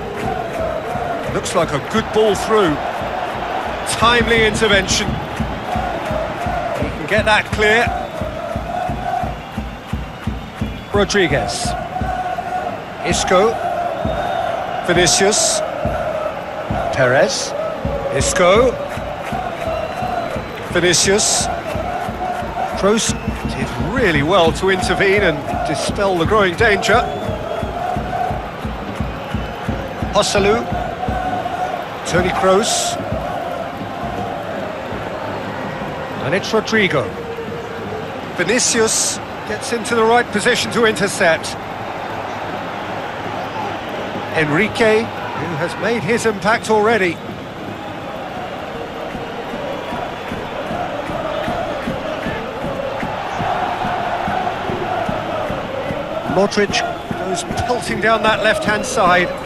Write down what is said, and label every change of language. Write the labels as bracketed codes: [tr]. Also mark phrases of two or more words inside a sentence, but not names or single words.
[en] Looks like a good ball through. Timely intervention. He can get that clear. Rodriguez. Isco. Vinicius. Perez. Isco. Vinicius. Kroos did really well to intervene and dispel the growing danger. Joselu. Toni Kroos. And it's Rodrigo. Vinicius gets into the right position to intercept. Enrique, who has made his impact already. Modric goes pelting down that left-hand side.